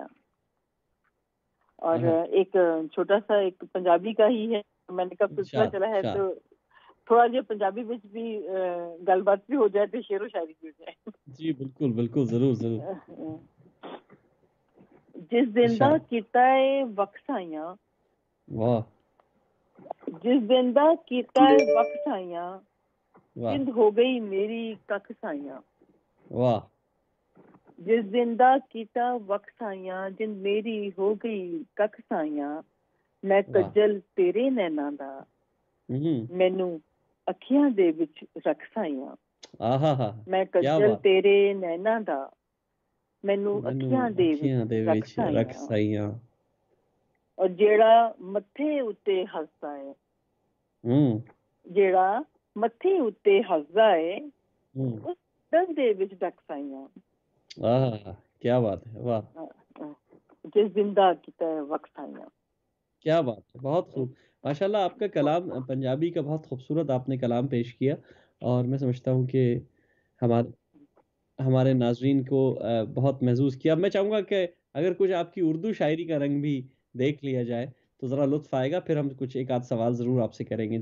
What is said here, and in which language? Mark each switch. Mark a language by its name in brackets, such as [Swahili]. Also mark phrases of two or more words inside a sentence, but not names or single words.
[Urdu] اور ایک چھوٹا سا ایک پنجابی کا ہی ہے, میں نے کب سلسلہ چلا ہے تو تھوڑا جو پنجابی میں بھی [Punjabi] گل بات [Urdu] بھی ہو جائے تو شعر و شاعری بھی ہو جائے. جی بالکل, ضرور. [Punjabi] جس دن دا کیتا ہے وقت آئیاں, واہ. ਜਿਸ ਦਿਨ ਦਾ ਕੀਤਾ ਹੈ ਵਕਤ ਸਾਈਆਂ वाह ਜਿੰਦ ਹੋ ਗਈ ਮੇਰੀ ਕੱਖ ਸਾਈਆਂ वाह ਜਿਸ ਦਿਨ ਦਾ ਕੀਤਾ ਵਕਤ ਸਾਈਆਂ ਜਿੰਦ ਮੇਰੀ ਹੋ ਗਈ ਕੱਖ ਸਾਈਆਂ ਮੈਂ वाह ਕੱਜਲ ਤੇਰੇ ਨੈਣਾਂ ਦਾ ਮੈਨੂੰ ਅੱਖੀਆਂ ਦੇ ਵਿੱਚ ਰੱਖ ਸਾਈਆਂ ਆਹਾ ਮੈਂ ਕੀ ਕੱਜਲ ਬਾਤ ਤੇਰੇ ਨੈਣਾ ਦਾ ਮੈਨੂੰ ਅੱਖੀਆਂ ਦੇ ਵਿੱਚ ਰੱਖ ਸਾਈਆਂ ਔਰ ਜਿਹੜਾ ਮੱਥੇ ਉੱਤੇ ਹੱਸਦਾ ਹੈ ਜਿਹੜਾ ਮੱਥੇ ਉੱਤੇ ਹੱਸਦਾ ਹੈ ਉਸ ਦਿਲ ਦੇ ਵਿੱਚ ਰੱਖ ਸਾਈਆਂ ਆਹਾ ਕੀ ਬਾਤ ਹੈ ਵਾਹ ਜਿਸ ਦਿਨ ਦਾ ਕੀਤਾ ਹੈ ਵਕਤ ਸਾਈਆਂ [Urdu] کیا بات ہے بہت خوب ماشاءاللہ آپ کا کلام پنجابی کا بہت خوبصورت آپ نے کلام پیش کیا اور میں سمجھتا ہوں کہ ہمارے ناظرین کو بہت محسوس کیا. میں چاہوں گا کہ اگر کچھ آپ کی اردو شاعری کا رنگ بھی دیکھ لیا جائے تو ذرا لطف آئے گا، پھر ہم کچھ ایک آدھ سوال ضرور آپ سے کریں گے.